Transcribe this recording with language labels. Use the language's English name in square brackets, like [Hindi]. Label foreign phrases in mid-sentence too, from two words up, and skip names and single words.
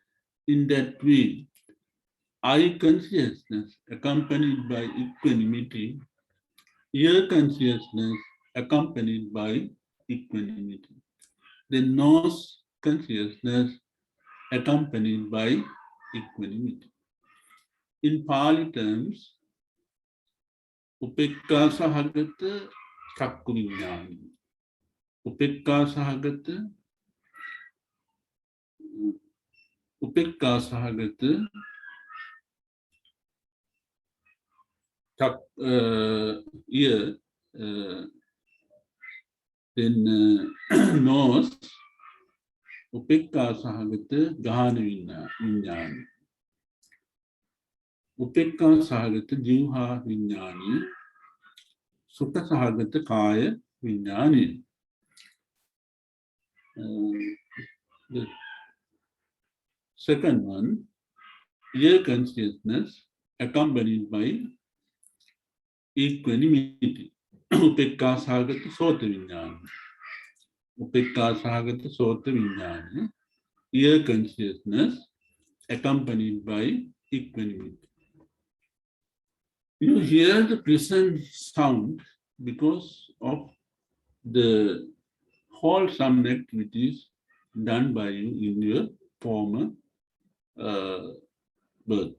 [English] In that way, eye consciousness accompanied by equanimity, ear consciousness accompanied by equanimity, then nose consciousness accompanied by equanimity. In Pali terms, [Pali] upekka sahagata chakku viññāni, upekka sahagata [English] ear, then nose, [Pali] upekka sahagata gahana viññāni, upekka sahagata jivha viññāni, sukha sahagata kaya viññāni. [English] The second one, ear consciousness accompanied by equanimity. [Pali] Upekka sahagata sota viññāni. Upekka sahagata sota viññāni. [English] Ear consciousness accompanied by equanimity. You hear the pleasant sound because of the wholesome activities done by you in your former birth.